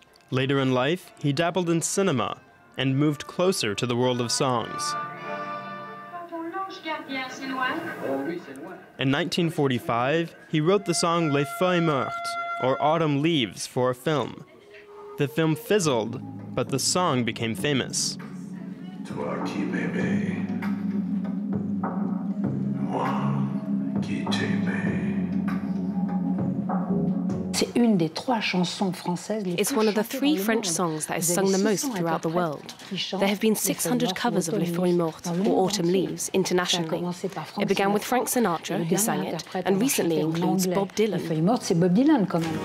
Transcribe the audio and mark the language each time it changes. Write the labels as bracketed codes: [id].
[en] Later in life, he dabbled in cinema and moved closer to the world of songs. In 1945, he wrote the song Les Feuilles Mortes, or Autumn Leaves, for a film. The film fizzled, but the song became famous. [fr] Toi qui m'aimais, moi qui t'aimais. [en] It's one of the 3 French songs that is sung the most throughout the world. There have been 600 covers of Les Feuilles Mortes, or Autumn Leaves, internationally. It began with Frank Sinatra, who sang it, and recently includes Bob Dylan.